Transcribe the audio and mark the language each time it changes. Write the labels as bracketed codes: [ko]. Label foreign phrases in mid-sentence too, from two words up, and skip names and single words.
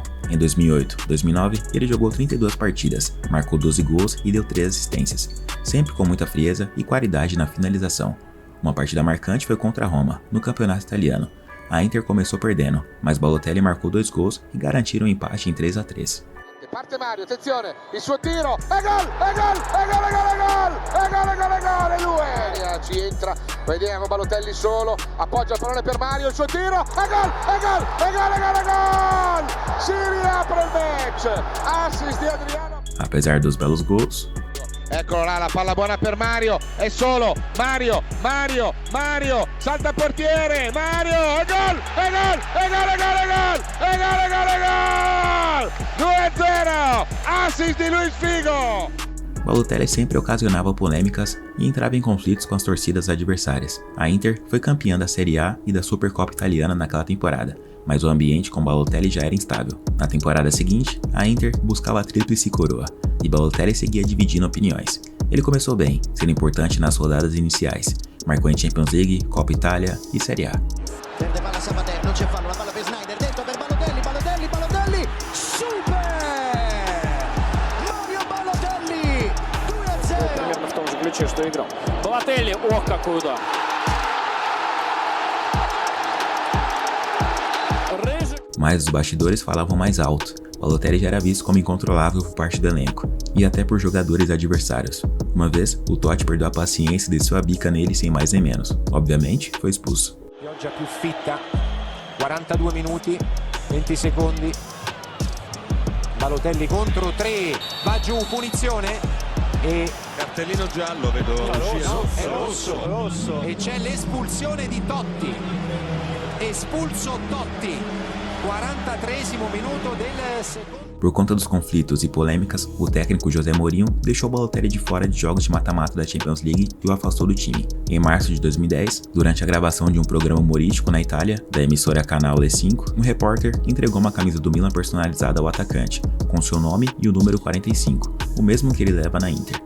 [pt] Em 2008-2009, ele jogou 32 partidas, marcou 12 gols e deu 3 assistências, sempre com muita frieza e qualidade na finalização. Uma partida marcante foi contra a Roma, no campeonato italiano. A Inter começou perdendo, mas Balotelli marcou 2 gols e garantiram um empate em 3-3. [it] Parte Mario, attenzione, il suo tiro, è gol, è gol, è gol, è gol, è gol, è gol, è gol, è gol, è lui! Ci entra, vediamo Balotelli solo, appoggia il pallone per Mario, il suo tiro, è gol, è gol, è gol, è gol, è gol! Si riapre il match, assist di Adriano. [pt] Apesar dos belos gols, [it] Eccolo là, la palla buona per Mario, è solo Mario, salta il portiere, Mario, è gol, è gol, è gol, è gol, è gol, è gol, è gol, è gol, 2-0, assist di Luis Figo. [pt] Balotelli sempre ocasionava polêmicas e entrava em conflitos com as torcidas adversárias. A Inter foi campeã da Serie A e da Supercopa Italiana naquela temporada, mas o ambiente com Balotelli já era instável. Na temporada seguinte, a Inter buscava a tríplice coroa, e Balotelli seguia dividindo opiniões. Ele começou bem, sendo importante nas rodadas iniciais. Marcou em Champions League, Copa Itália e Série A. [it] Perde palla Sabater, non c'è fallo, la palla per Snyder, dentro per Balotelli, Balotelli, super! Mario Balotelli, 2-0! [ru] Примерно в том же ключе, что играл. Балотелли, ох, какой удар! [pt] Mas os bastidores falavam mais alto. Balotelli já era visto como incontrolável por parte do elenco, e até por jogadores adversários. Uma vez, o Totti perdeu a paciência e desceu a bica nele sem mais nem menos. Obviamente, foi expulso. [it] Pioggia più fitta, 42 minuti, 20 secondi. Balotelli contro 3, va giù, punizione e... Cartellino giallo, vedo. È rosso. E c'è l'espulsione di Totti. Espulso Totti. 43º minuto del secondo. [pt] Por conta dos conflitos e polêmicas, o técnico José Mourinho deixou Balotelli de fora de jogos de mata-mata da Champions League e o afastou do time. Em março de 2010, durante a gravação de um programa humorístico na Itália, da emissora Canal E5, um repórter entregou uma camisa do Milan personalizada ao atacante, com seu nome e o número 45, o mesmo que ele leva na Inter.